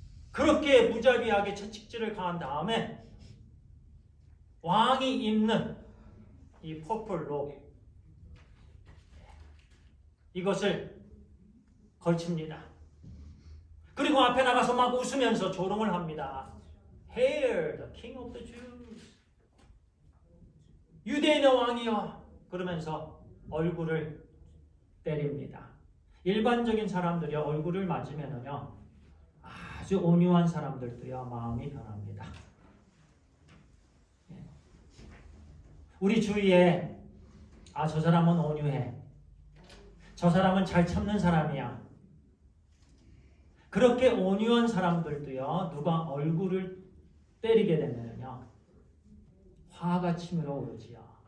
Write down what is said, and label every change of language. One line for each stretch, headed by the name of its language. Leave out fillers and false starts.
Korean: 그렇게 무자비하게 채찍질을 가한 다음에 왕이 입는 이 퍼플 로브, 이것을 걸칩니다. 그리고 앞에 나가서 막 웃으면서 조롱을 합니다.
English: Hail the King of the Jews.
Korean: 유대인의 왕이여. 그러면서 얼굴을 때립니다. 일반적인 사람들이 얼굴을 맞으면요, 아주 온유한 사람들도요, 마음이 변합니다. 우리 주위에 저 사람은 온유해, 저 사람은 잘 참는 사람이야, 그렇게 온유한 사람들도요, 누가 얼굴을 때리게 되면요, 화가 치밀어 오르지요.